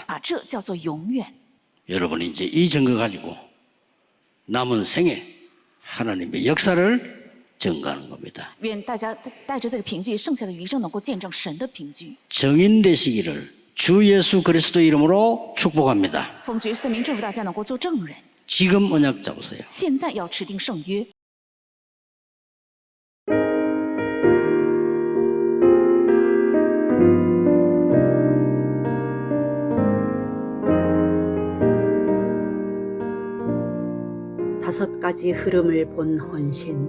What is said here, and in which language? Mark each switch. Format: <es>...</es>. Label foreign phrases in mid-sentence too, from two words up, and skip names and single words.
<zh>把这叫做永远。</zh> <ko>여러분이 이제 이 증거 가지고 남은 생에 하나님의 역사를 증거하는 겁니다.</ko> <zh>愿大家带着这个凭据，剩下的余生能够见证神的凭据。</zh> <ko>정인 되시기를 주 예수 그리스도 이름으로 축복합니다.</ko> <zh>奉主耶稣的名祝福大家能够做证人。</zh> <ko>지금 언약 잡으세요.</ko> <zh>现在要持定圣约。</zh> <ko>5 가지 흐름을 본 헌신.</ko>